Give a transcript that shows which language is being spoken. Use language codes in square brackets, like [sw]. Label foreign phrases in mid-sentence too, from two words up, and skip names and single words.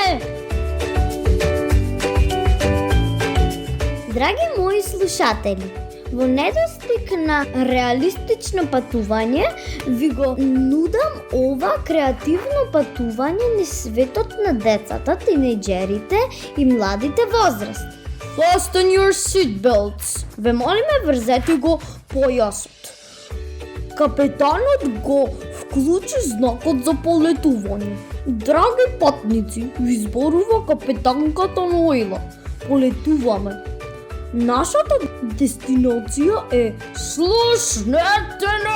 [mk] Драги мои слушатели, во недостиг на реалистично патување, ви го нудам ова креативно патување низ светот на децата, тинејџерите и младите возрасти. [en] Fasten your seatbelts. [mk] Ве молиме, врзете го појасот. Капетанот го вклучи знакот за полетување. Драги патници, ви зборува капетанката Ноела. Полетуваме. Нашата дестинација е Слушнете!